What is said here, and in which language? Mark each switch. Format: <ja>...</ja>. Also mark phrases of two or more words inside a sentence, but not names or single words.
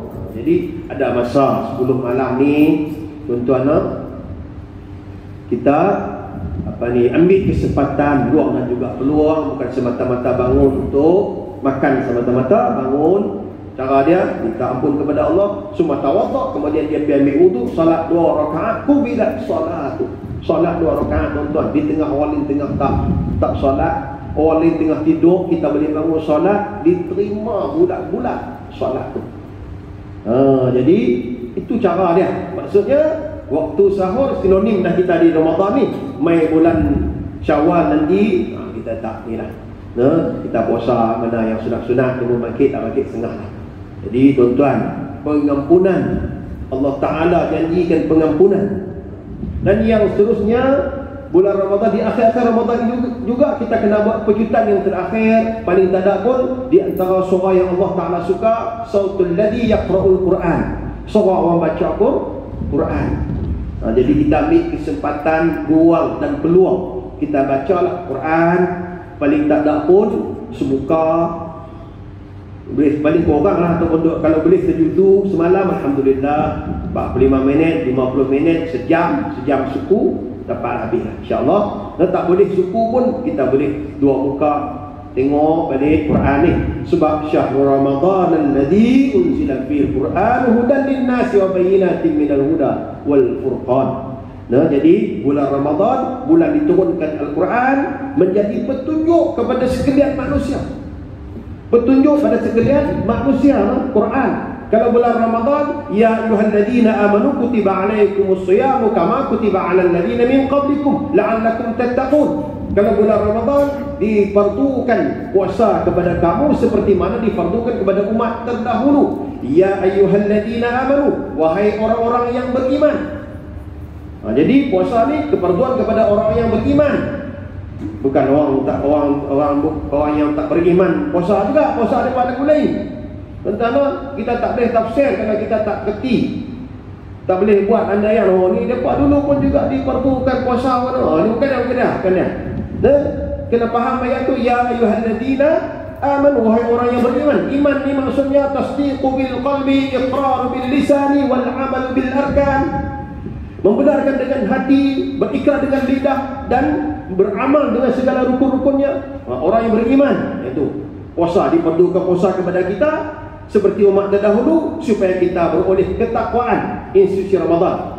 <ms>Jadi ada masa sebelum malam ni, tuan-tuan, kita ambil kesempatan, luangkan juga peluang, bukan semata-mata bangun untuk makan, semata-mata bangun. Cara dia minta ampun kepada Allah, semua tawaduk, kemudian dia pergi ambil wudu, salat 2 rakaat. Kubilat salat tu, salat 2 rakaat, tuan-tuan. Di tengah orang tengah tak salat, orang lain tengah tidur, kita boleh bangun salat, diterima bulat-bulat salat tu. Jadi itu cara dia. Maksudnya waktu sahur sinonim dah kita di Ramadan ni. Mai bulan Syawal nanti kita tak ni lah. Kita puasa mana yang sunat-sunat, tunggu bangkit tak bangkit setengah lah. Jadi tuan-tuan, pengampunan, Allah Ta'ala janjikan pengampunan. Dan yang seterusnya, bulan Ramadan, di akhir-akhir Ramadan juga kita kena buat kejutan yang terakhir. Paling tak ada pun di antara surah yang Allah Ta'ala suka,</ms> <ar>صوت الذي يقرأ القرآن,</ar> <ms>surah orang baca Quran. Jadi kita ambil kesempatan, ruang dan peluang, kita bacalah Quran. Paling tak ada pun semuka, boleh paling kurang lah, ataupun kalau boleh sejudu semalam, Alhamdulillah, 45 minit, 50 minit, sejam suku dapat habis lah, insyaAllah. Dan tak boleh suku pun, kita boleh 2 muka tengok balik Quran ni.</ms> <ar>Sebab شهر رمضان الذي أنزل في القرآن هدى للناس وبينات من الهدى والفرقان.</ar> <ms>Jadi bulan Ramadan, bulan diturunkan Al-Quran, menjadi petunjuk kepada sekalian manusia. Petunjuk pada sekalian manusia, Quran. Kalau bulan Ramadan,</ms> <ar>يا أيها الذين آمنوا كتب عليكم الصيام كما كتب على الذين من قبلكم لعلكم تتقون.</ar> <ms>Kalau bulan Ramadan, difardukan puasa kepada kamu seperti mana difardukan kepada umat terdahulu.</ms> <ar>يا أيها الذين آمنوا,</ar> <ms>wahai orang-orang yang beriman. Jadi puasa ni keperluan kepada orang yang beriman. Bukan orang yang tak beriman puasa juga, puasa ada pada lain. Tentang kita tak boleh tafsir kalau kita tak kerti. Tak boleh buat andaian ni depa dulu pun juga diperlukan puasa mana. Ni bukan yang kena faham ayat tu,</ms> <ar>يا أيها الذين آمنوا,</ar> <ms>wahai orang yang beriman. Iman ni maksudnya</ms> <ar>تصديق بالقلب إقرار باللسان والعمل بالأركان.</ar> <ms>Membenarkan dengan hati, berikrar dengan lidah, dan beramal dengan segala rukun-rukunnya. Orang yang beriman, iaitu puasa, diperlukan puasa kepada kita seperti umat terdahulu, supaya kita beroleh ketakwaan institusi Ramadan.</ms>